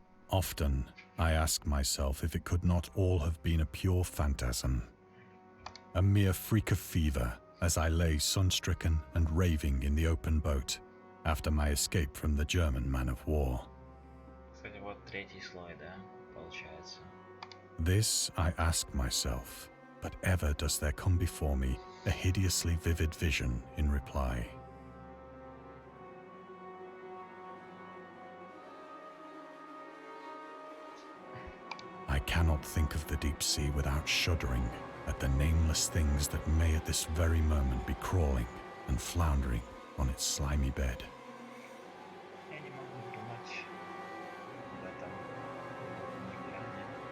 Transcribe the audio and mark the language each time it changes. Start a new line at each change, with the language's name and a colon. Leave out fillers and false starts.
English: Often, I ask myself if it could not all have been a pure phantasm. A mere freak of fever as I lay sun-stricken and raving in the open boat after my escape from the German man of war.
Russian: Кстати, вот третий слой, да, получается.
English: This I ask myself, but ever does there come before me a hideously vivid vision in reply. I cannot think of the deep sea without shuddering at the nameless things that may at this very moment be crawling and floundering on its slimy bed.
Russian: Я не могу думать об этом экране.